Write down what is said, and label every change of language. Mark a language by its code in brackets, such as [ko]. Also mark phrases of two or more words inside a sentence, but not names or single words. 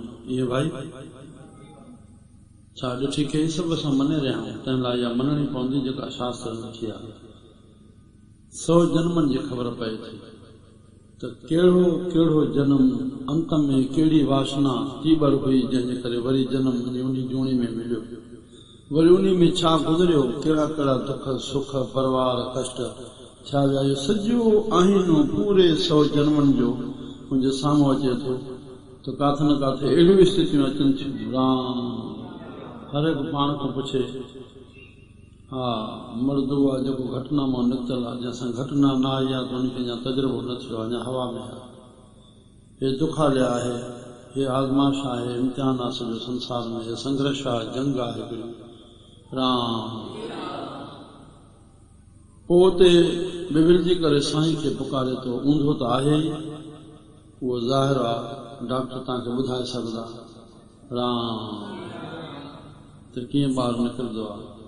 [sd] इहे भाई छा ॾिठी खे सभु असां मञे रहिया आहियूं, तंहिं लाइ इहा मञणी पवंदी जेका शास्त्र लिखी आहे। 100 जन्मनि जी ख़बर पए थी त कहिड़ो कहिड़ो जनम अंत में कहिड़ी वासना तीबर हुई, जंहिंजे करे वरी जनम उन जूणी में मिलियो। वरी उन में छा गुज़रियो, कहिड़ा कहिड़ा दुख सुख परिवार कष्ट छा विया, सॼो आहिनि पूरे 100 जन्मनि जो मुंहिंजे साम्हूं अचे थो। त काथे न काथे अहिड़ियूं स्थितियूं अचनि थियूं। राम हर हिकु पाण खां पुछे, हा मर्द उहा जेको घटना मां निकितल आहे, जंहिंसां घटना न आई आहे त उनखे अञा तजुर्बो न थियो, अञा हवा में आहे। हे दुख हलिया आहे, ये आज़माइश आहे, इम्तिहान आहे सॼो संसार में, ये संघर्ष आहे, जंग आहे हिकिड़ी। राम पोइ उते बिगड़जी करे साईं खे पुकारे थो। ऊंधो त आहे ई, उहो ज़ाहिर आहे, डॉक्टर तव्हांखे ॿुधाए सघंदा। राम त कीअं ॿारु निकिरंदो आहे।